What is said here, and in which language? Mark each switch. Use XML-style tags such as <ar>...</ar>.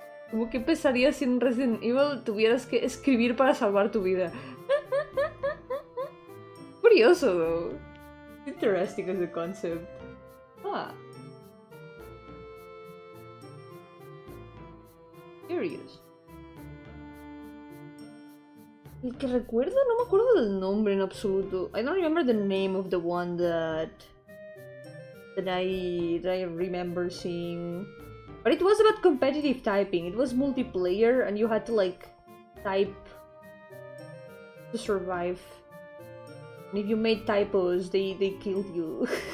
<es>Como que pesaría si en Resident Evil tuvieras que escribir para salvar tu vida. Curioso,</es> <en>though. Interesting as a concept. Ah. Curious.</en> <es>El que recuerdo, no me acuerdo del nombre en absoluto.</es> <en>I don't remember the name of the one that I remember seeing. But it was about competitive typing. It was multiplayer and you had to like type to survive. And if you made typos, they killed you.</en>